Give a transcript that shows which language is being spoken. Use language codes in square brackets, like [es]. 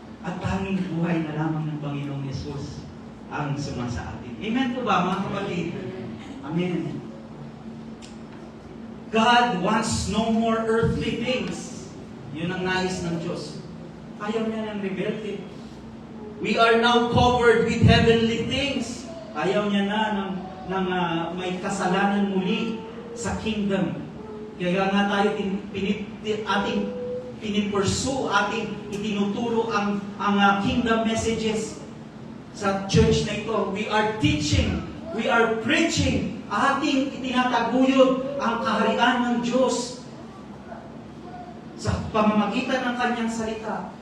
[tl] At tanging buhay na lamang ng Panginoong Yesus ang sumasa atin. Amen po ba, mga kapatid? Amen. [en] God wants no more earthly things. [tl] Yun ang nais ng Diyos. Ayaw niya ng rebelde. [en] We are now covered with heavenly things. [tl] Ayaw niya na ng may kasalanan muli sa kingdom. Kaya nga tayo ating pinipursue, ating itinuturo ang kingdom messages sa church na ito. [en] We are teaching, we are preaching, [tl] ating itinataguyod ang kaharian ng Diyos sa pamamagitan ng kanyang salita.